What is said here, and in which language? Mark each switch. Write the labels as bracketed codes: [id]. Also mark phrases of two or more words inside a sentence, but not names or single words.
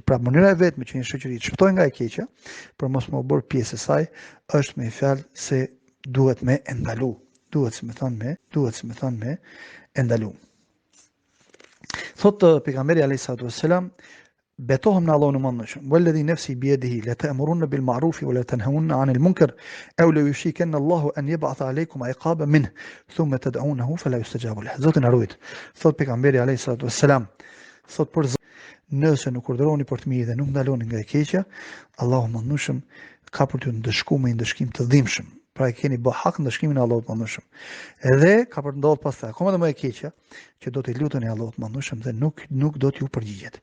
[sq] Pra mënyra e vetme që një shoqëri të shpëtojë nga e keqja, për mos më bërë pjesë e saj, është me fjalë se duhet me e ndalu. Thotë pejgamberi [ar] عليه الصلاة والسلام, [sq] betohem në Allahun e mëndshëm. [ar] والذي نفسي بيده لتأمرن بالمعروف ولتنهون عن المنكر أو ليوشكن الله أن يبعث عليكم عقابا منه ثم تدعونه فلا يستجاب له. [sq] Zotin na ruajt. Thot pejgamberi [ar] عليه الصلاة والسلام, [sq] thot për nëse nuk urdhëroni për të mirë dhe nuk ndaloni nga e keqja, Allahu mëndshëm ka për t'ju ndëshkuar me një ndëshkim të dhimbshëm. Pra e keni bë hak ndëshkimin e Allahut mëndshëm. Edhe ka për ndodhur pastaj akoma dhe më e keqja që do t'i luteni Allahut mëndshëm dhe nuk do t'ju përgjigjet.